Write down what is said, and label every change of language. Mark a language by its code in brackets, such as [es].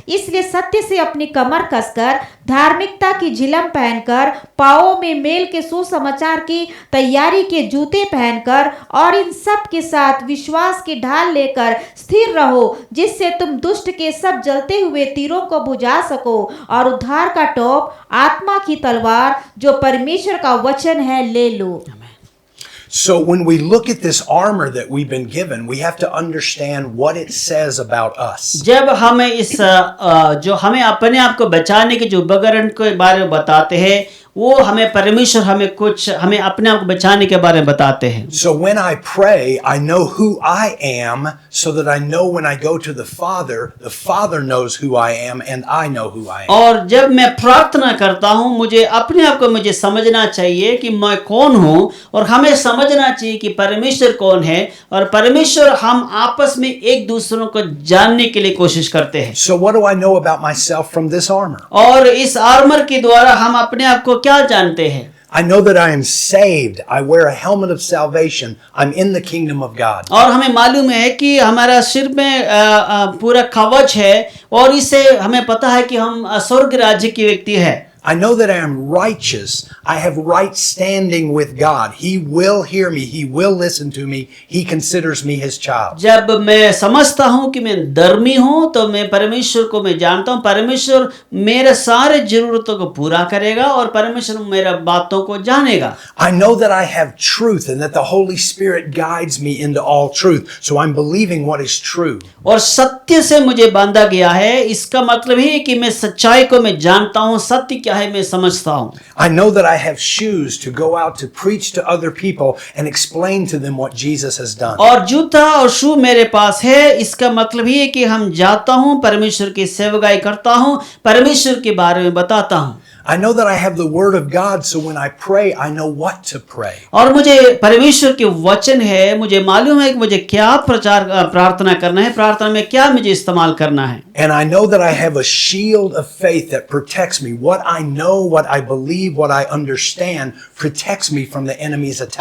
[hi] इसलिए सत्य से अपनी कमर कसकर धार्मिकता की झिलम पहनकर, पाँवों में मेल के सुसमाचार की तैयारी के जूते पहनकर और इन सब के साथ विश्वास की ढाल लेकर स्थिर रहो, जिससे तुम दुष्ट के सब जलते हुए तीरों को बुझा सको और उद्धार का टोप आत्मा की तलवार जो परमेश्वर का वचन है ले लो। [en] So when we look at this armor that we've been given, we have to understand what it says about us. [hi] जब हमें इस जो हमें अपने आप को बचाने के जो उपकरण के बारे में बताते हैं, वो हमें परमेश्वर हमें अपने आप को बचाने के बारे में बताते हैं। [en] So when I pray, I know who I am, so that I know when I go to the Father knows who I am, and I know who I am. [hi] और जब मैं प्रार्थना करता हूँ, मुझे अपने आप को मुझे समझना चाहिए कि मैं कौन हूँ, और हमें समझना चाहिए कि परमेश्वर कौन है, और परमेश्वर हम आपस में एक दूसरों को जानने के लिए कोशिश करते हैं। [en] So what do I know about myself from this armor? [hi] और इस आर्मर के द्वारा हम अपने आप को क्या जानते हैं? [en] I know that I am saved. I wear a helmet of salvation. I'm in the kingdom of God. [hi] और हमें मालूम है कि हमारा सिर में पूरा कवच है, और इससे हमें पता है कि हम स्वर्ग राज्य की व्यक्ति है। [en] I know that I am righteous. I have right standing with God. He will hear me. He will listen to me. He considers me his child. [hi] जब मैं समझता हूँ कि मैं धर्मी हूँ, तो मैं परमेश्वर को मैं जानता हूँ, परमेश्वर मेरे सारे जरूरतों को पूरा करेगा और परमेश्वर मेरा बातों को जानेगा। [en] I know that I have truth and that the Holy Spirit guides me into all truth. So I'm believing what is true. [hi] और सत्य से मुझे बांधा गया है, इसका मतलब है कि मैं सच्चाई को मैं जानता हूँ, सत्य क्या है मैं समझता हूँ। [en] I know that I have shoes to go out to preach to other people and explain to them what Jesus has done. [hi] और जूता और शू मेरे पास है, इसका मतलब ही है कि हम जाता हूँ, परमेश्वर की सेवकाई करता हूँ, परमेश्वर के बारे में बताता हूँ। [en] I know that I have the word of God, so when I pray, I know what to pray. [hi] और मुझे परमेश्वर के वचन है, मुझे मालूम है कि मुझे क्या प्रार्थना करना है, प्रार्थना में क्या मुझे इस्तेमाल करना है। [en] And I know that I have a shield of faith that protects me. What I know, what I believe, what I understand protects me from the enemy's attack.